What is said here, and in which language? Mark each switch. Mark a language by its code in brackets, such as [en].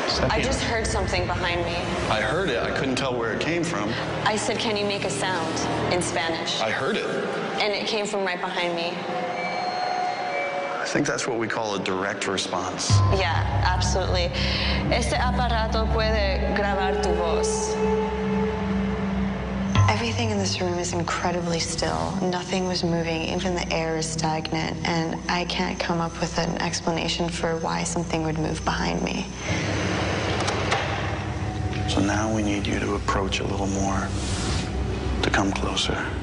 [en] I just heard something behind me. I heard it. I couldn't tell where it came from. I said, can you make a sound in Spanish? I heard it. And it came from right behind me. I think that's what we call a direct response. Yeah, absolutely. [es] Este aparato puede grabar tu voz. [en] Everything in this room is incredibly still. Nothing was moving. Even the air is stagnant. And I can't come up with an explanation for why something would move behind me. So now we need you to approach a little more, to come closer.